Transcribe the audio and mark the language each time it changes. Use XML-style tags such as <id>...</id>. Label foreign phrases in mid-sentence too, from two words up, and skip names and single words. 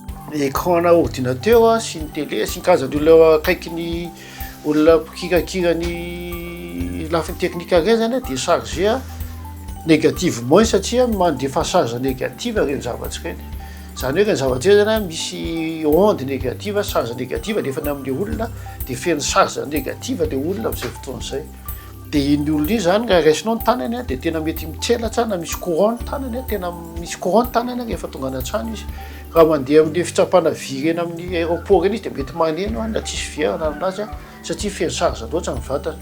<mg>Écran na ordinateur sy ny télé sy ny karazany olona akaiky ny olona mpikirakira ny lafiny teknika ireny zany dia</mg> <fr>charge négativement</fr> <mg>satria mandefa</mg> <fr>charge négative</fr> <mg>reny zavatra ireny. Zany hoe reny zavatra ireny zany misy</mg> <fr>onde négative, charge négative</fr> <mg>nefany amin'ilay olona dia feno</mg> <fr>charge négative</fr> <mg>ilay olona amin'izay fotoana izay. Dia iny olona iny zany raha raisinao ny tanany dia tena mety mitselatra na misy courant ny tanany tena misy courant ny tanany rehefa tonga any an-trano izy. Raha mandeha amin'ny fitsapana vy reny amin'ny aéroport reny izy dia mety maneno na tsisy fiarana aminazy satria feno charge loatra ny vatany.</mg>